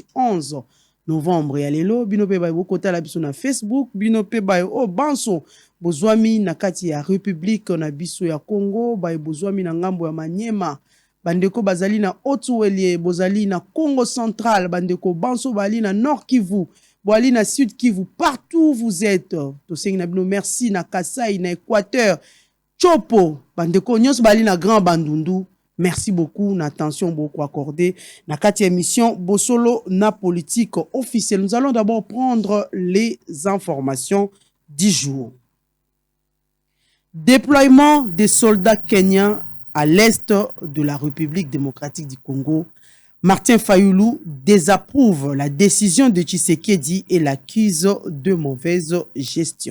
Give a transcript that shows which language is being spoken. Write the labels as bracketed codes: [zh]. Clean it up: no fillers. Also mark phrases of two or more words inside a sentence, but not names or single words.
[ln] 11 novembre ya lelo bino pe ba bokota la biso na Facebook bino pe ba o banso bozwami na kati ya République na biso ya Congo ba bozwami na ngambo ya Manyema bandeko bazali na Haut-Uele bozali na Congo central bandeko banso bali na Nord Kivu bali na Sud Kivu [fr] partout vous êtes [ln] to sengi na bino merci na Kasai na Équateur Chopo bandeko nyos bali na Grand Bandundu. [fr] Merci beaucoup, une attention beaucoup accordée. [ln] Na kati émission Bosolo na [fr] politique officielle. Nous allons d'abord prendre les informations du jour. Déploiement des soldats kenyans à l'est de la République démocratique du Congo. Martin Fayulu désapprouve la décision de Tshisekedi et l'accuse de mauvaise gestion.